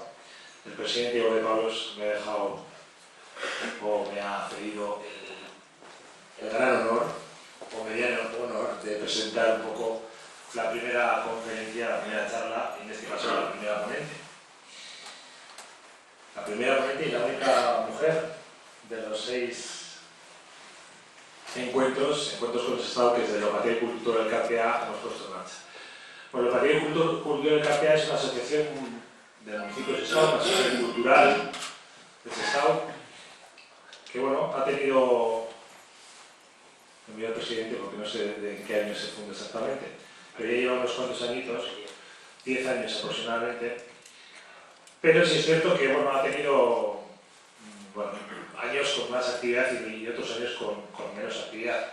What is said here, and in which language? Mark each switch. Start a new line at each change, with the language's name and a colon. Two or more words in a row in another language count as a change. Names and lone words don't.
Spanish: El presidente Diego de Pablos me ha dejado, o me ha cedido el gran honor, o mediano honor, de presentar un poco la primera conferencia, la primera charla, y en este caso la primera ponente. La primera ponente y la única mujer de los 6 encuentros con Sestao que desde el Batek kultur elkartea hemos puesto en marcha. Bueno, el Batek kultur elkartea es una asociación del municipio de Sestao, una asociación cultural de Sestao, que bueno, ha tenido, me envió el presidente porque no sé de qué año se fundó exactamente, pero ya lleva unos cuantos añitos, 10 años aproximadamente, pero sí es cierto que bueno, ha tenido años con más actividad y otros años con menos actividad.